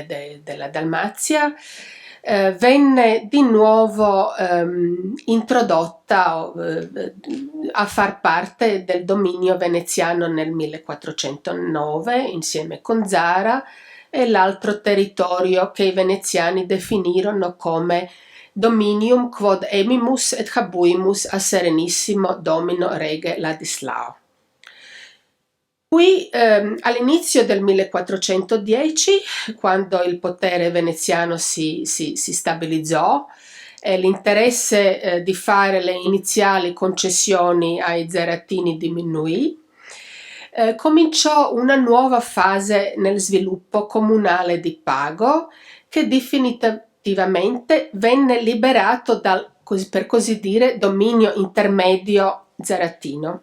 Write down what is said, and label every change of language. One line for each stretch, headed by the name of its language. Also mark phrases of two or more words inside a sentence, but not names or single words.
Italian: della Dalmazia, venne di nuovo introdotta a far parte del dominio veneziano nel 1409 insieme con Zara e l'altro territorio che i veneziani definirono come
Latin: dominium quod emimus et habuimus a serenissimo domino rege Ladislao.
Italian: Qui all'inizio del 1410, quando il potere veneziano si stabilizzò e l'interesse di fare le iniziali concessioni ai zeratini diminuì, cominciò una nuova fase nel sviluppo comunale di Pago che definitivamente venne liberato dal, per così dire, dominio intermedio zeratino.